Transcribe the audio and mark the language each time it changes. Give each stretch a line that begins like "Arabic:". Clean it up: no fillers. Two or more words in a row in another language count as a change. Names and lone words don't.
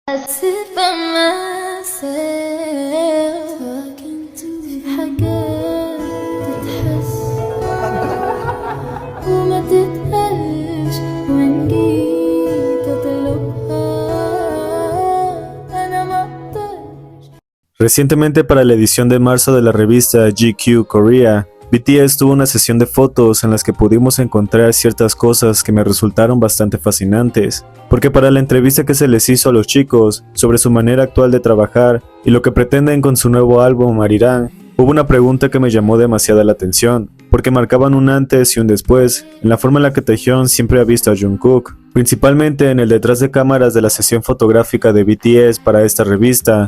English: sit by myself talking to
Arabic: في حاجات تتحس وما تتقالش وإن جيت أطلبها أنا ما أقدرش.
Spanish: Recientemente, para la edición de marzo de la revista GQ Korea, BTS tuvo una sesión de fotos en las que pudimos encontrar ciertas cosas que me resultaron bastante fascinantes, porque para la entrevista que se les hizo a los chicos sobre su manera actual de trabajar y lo que pretenden con su nuevo álbum Arirang, hubo una pregunta que me llamó demasiada la atención, porque marcaban un antes y un después en la forma en la que Taehyung siempre ha visto a Jungkook, principalmente en el detrás de cámaras de la sesión fotográfica de BTS para esta revista.